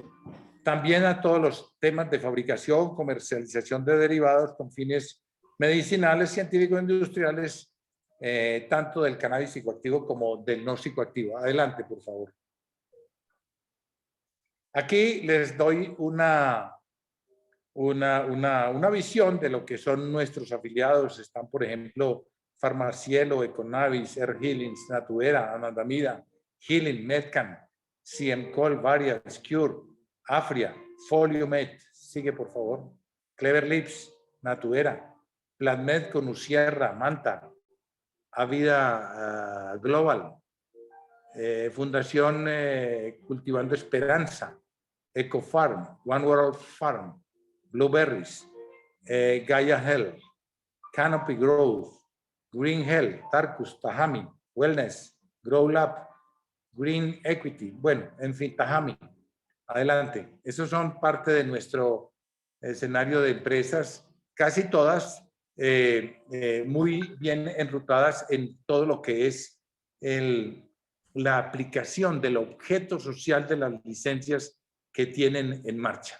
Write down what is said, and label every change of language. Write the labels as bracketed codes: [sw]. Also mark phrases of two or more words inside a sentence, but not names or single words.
[es] También a todos los temas de fabricación, comercialización de derivados con fines medicinales, científicos, industriales, tanto del cannabis psicoactivo como del no psicoactivo. Adelante, por favor. Aquí les doy una visión de lo que son nuestros afiliados. Están, por ejemplo, Farmacielo, Econavis, Air Healings, Natuera, Anandamida, Healing, Medcan, CMCol, Varias, Cure, Afria, Foliomed, sigue por favor, Clever Lips, Natuera, Planmed con Usierra, Manta, Avida Global, Fundación Cultivando Esperanza, Ecofarm, One World Farm, Blueberries, Gaia Health, Canopy Growth, Green Health, Tarkus, Tahami, Wellness, Grow Lab, Green Equity, bueno, en fin, Tahami. Adelante. Esos son parte de nuestro escenario de empresas, casi todas muy bien enrutadas en todo lo que es la aplicación del objeto social de las licencias que tienen en marcha.